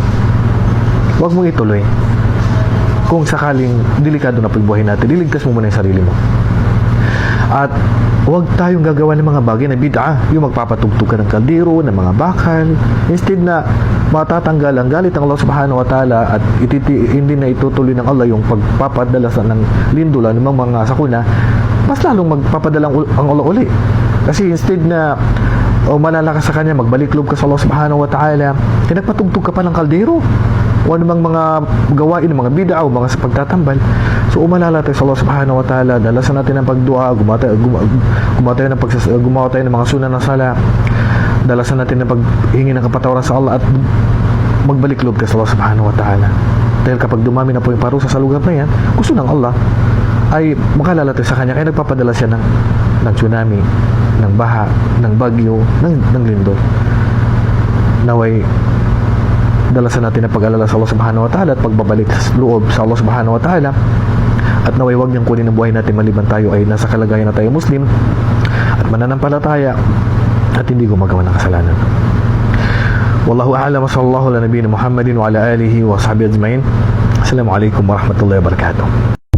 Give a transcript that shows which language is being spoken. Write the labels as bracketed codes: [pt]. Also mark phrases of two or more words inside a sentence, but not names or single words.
[tl] Huwag mong ituloy. Kung sakaling delikado na po yung buhay natin, iligtas mo muna yung sarili mo. At huwag tayong gagawa ng mga bagay na bid'ah, yung magpapatugtog ka ng kaldero, ng mga bakal. Instead na matatanggal ang galit ng [ar] الله سبحانه وتعالى [tl] at hindi na itutuloy ng Allah yung pagpapadala ng lindulan ng mga sakuna, mas lalong magpapadala ang Allah uli. Kasi instead na malala ka sa kanya, magbalik loob ka sa [ar] الله سبحانه وتعالى, [tl] nagpatugtog ka pa ng kaldero o anumang mga gawain, mga bid'a o mga pagtatambal. So umalala tayo sa [ar] الله سبحانه وتعالى, [tl] dalasan natin ang pagdua, gumawa tayo ng mga sunan ng sala, dalasan natin ang paghingi ng kapatawaran sa Allah at magbalik loob ka sa [ar] الله سبحانه وتعالى. [tl] Dahil kapag dumami na po yung parusa sa lugar na yan, gusto ng Allah ay makalala tayo sa kanya, kaya nagpapadala siya ng tsunami, ng baha, ng bagyo, ng lindol. Naway dalasan natin ang pag-alala sa [ar] الله سبحانه وتعالى [tl] at pagbabalik sa loob sa [ar] الله سبحانه وتعالى, [tl] at naway huwag niyang kunin ang buhay natin maliban tayo ay nasa kalagayan na tayo Muslim at mananampalataya at hindi gumagawa ng kasalanan. [ar] والله أعلم وصلى الله على نبينا محمد وعلى آله وصحبه أجمعين. السلام عليكم ورحمة الله وبركاته.